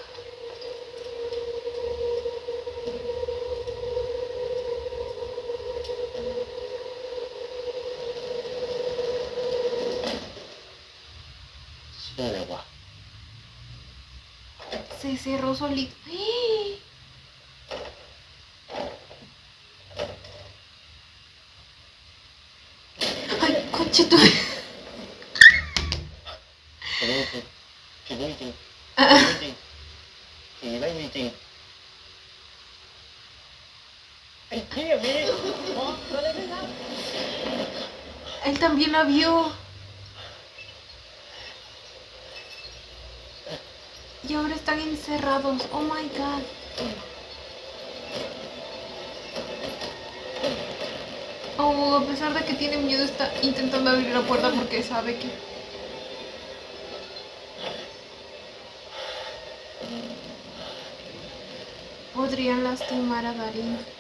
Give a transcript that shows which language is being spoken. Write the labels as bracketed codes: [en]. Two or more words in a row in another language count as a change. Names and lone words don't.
[es] Se cerró solito. ¡Eh! Ay, conche tu. [th] ผีไม่มีจริงผีไม่มีจริงผีไม่มีจริงไอ้เหี้ยมีหมออะไรไม่ทำ [es] Él también la vio. Y ahora están encerrados. [en] Oh my god. [es] Oh, a pesar de que tiene miedo, está intentando abrir la puerta porque sabe que... podrían lastimar a Darín.